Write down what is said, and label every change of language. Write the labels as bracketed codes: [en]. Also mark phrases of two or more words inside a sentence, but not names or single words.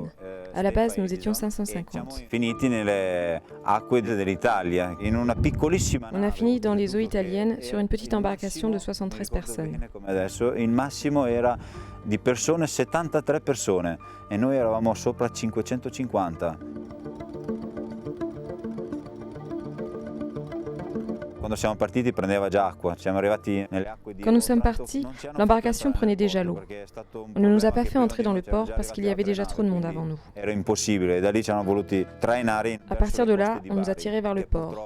[fr] À la base, nous étions 550. On a fini dans les eaux italiennes sur une petite embarcation de 73 personnes. [it] Il massimo era di persone 73 persone e noi eravamo sopra 550. [fr] Quand nous sommes partis, l'embarcation prenait déjà l'eau. On ne nous a pas fait entrer dans le port parce qu'il y avait déjà trop de monde avant nous. À partir de là, on nous a tirés vers le port.